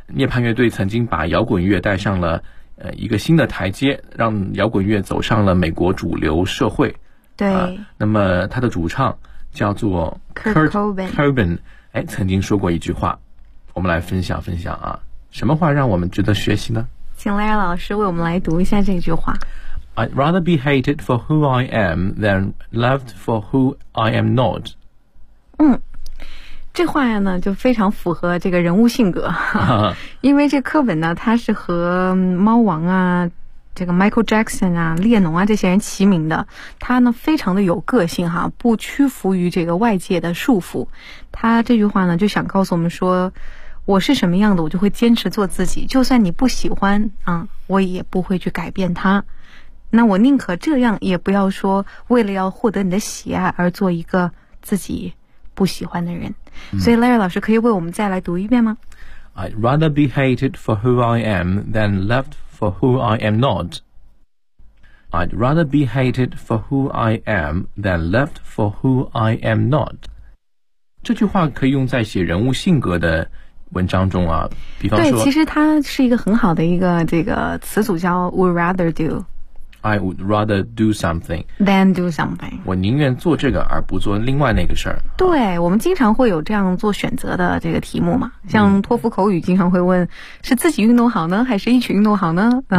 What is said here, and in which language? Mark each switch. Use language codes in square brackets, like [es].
[zh] 涅槃乐队曾经把摇滚乐带上了一个新的台阶，让摇滚乐走上了美国主流社会。对，那么他的主唱叫做 Kurt Cobain，曾经说过一句话，我们来分享分享啊。什么话让我们值得学习呢？请 Larry 老师为我们来读一下这句话。 [en] I'd rather be hated for who I am than loved for who I am not。 [zh] 这话呀呢就非常符合这个人物性格。因为这柯本呢，他是和猫王啊，这个 Michael Jackson 啊，列侬啊，这些人齐名的。他呢非常的有个性哈，不屈服于这个外界的束缚。他这句话呢就想告诉我们说，我是什么样的，我就会坚持做自己，就算你不喜欢啊，我也不会去改变它。那我宁可这样，也不要说为了要获得你的喜爱而做一个自己不喜欢的人。所以 Larry 老师可以为我们再来读一遍吗？ [en] I'd rather be hated for who I am than loved for who I am not. I'd rather be hated for who I am than loved for who I am not. [zh] 这句话可以用在写人物性格的文章中啊，比方说，对，其实它是一个很好的一个这个词组，叫 would rather do。 [en] I would rather do something than do something， [zh] 我宁愿做这个而不做另外那个事儿。对，我们经常会有这样做选择的这个题目嘛，像托福口语经常会问，是自己运动好呢还是一起运动好呢？